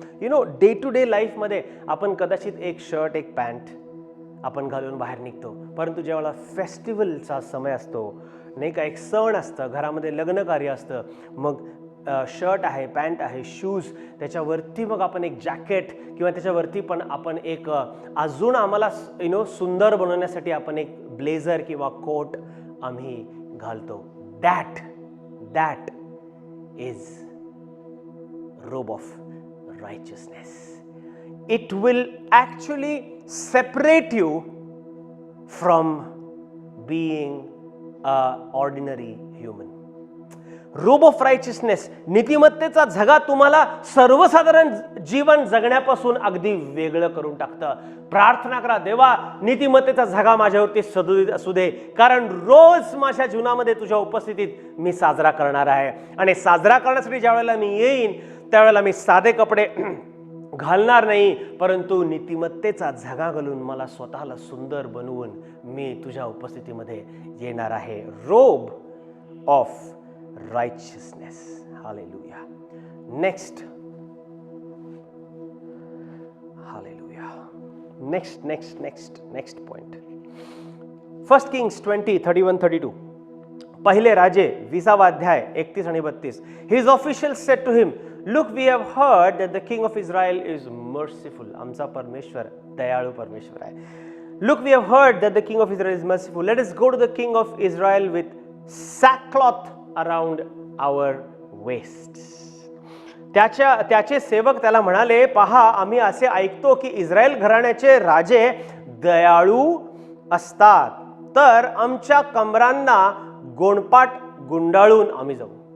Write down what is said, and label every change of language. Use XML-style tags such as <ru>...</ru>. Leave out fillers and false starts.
<en>you know,</en> <mr>day to day लाईफमध्ये आपण कदाचित एक शर्ट एक पॅन्ट आपण घालून बाहेर निघतो, परंतु ज्यावेळेला फेस्टिवलचा समय असतो नाही का, एक सण असतं, घरामध्ये लग्न कार्य असतं, मग शर्ट आहे, पॅन्ट आहे, शूज, त्याच्यावरती मग आपण एक जॅकेट किंवा त्याच्यावरती पण आपण एक अजून आम्हाला सुंदर बनवण्यासाठी आपण एक ब्लेझर किंवा कोट आम्ही घालतो.</mr> <en>That is robe of righteousness. It will actually separate you from being an ordinary human.</en> <mr>Robe of रायचियसनेस, नीतिमत्तेचा झगा तुम्हाला सर्वसाधारण जीवन जगण्यापासून अगदी वेगळं करून टाकतं. प्रार्थना करा, देवा नीतिमत्तेचा झगा माझ्यावरती सदोदित असू दे, कारण रोज माझ्या जीवनामध्ये तुझ्या उपस्थितीत मी साजरा करणार आहे. आणि साजरा करण्यासाठी ज्या वेळेला मी येईन त्यावेळेला मी साधे कपडे घालणार नाही, परंतु नीतिमत्तेचा झगा घालून मला स्वतःला सुंदर बनवून मी तुझ्या उपस्थितीमध्ये येणार आहे.</mr> <en>Robe of righteousness. Hallelujah. Next. Hallelujah. Next point. 1 Kings 20:31-32.</en> <mr>पहिले राजे 20वा अध्याय 31 आणि 32.</mr> <en>His officials said to him, look, we have heard that the king of Israel is merciful.</en> <mr>आमचा परमेश्वर दयाळू परमेश्वर आहे.</mr> <en>Look, we have heard that the king of Israel is merciful. Let us go to the king of Israel with sackcloth around our waists.</en> <mr>त्याचे सेवक त्याला म्हणाले, पहा, आम्ही असे ऐकतो की इस्रायल घराण्याचे राजे दयाळू असतात, तर आमच्या कमरांना गोंडपाट गुंडाळून आम्ही जाऊ.</mr>